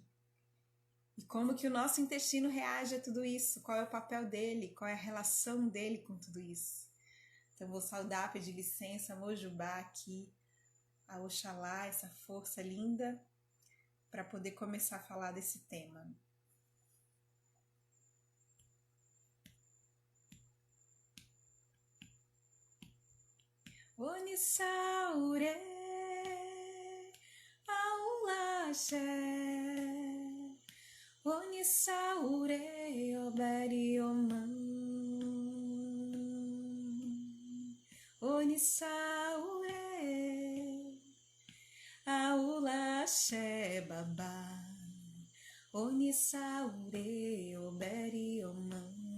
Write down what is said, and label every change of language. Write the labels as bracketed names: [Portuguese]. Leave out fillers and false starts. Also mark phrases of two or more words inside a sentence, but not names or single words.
[Portuguese] E como que o nosso intestino reage a tudo isso, qual é o papel dele, qual é a relação dele com tudo isso. Então vou saudar, pedir licença, Mojubá aqui, a Oxalá, essa força linda, para poder começar a falar desse tema. [Yoruba] Onisaure, Aulaxé, Onisaure, Oberioman, Onisaure, Aulaxé, Babá, Onisaure, Oberioman.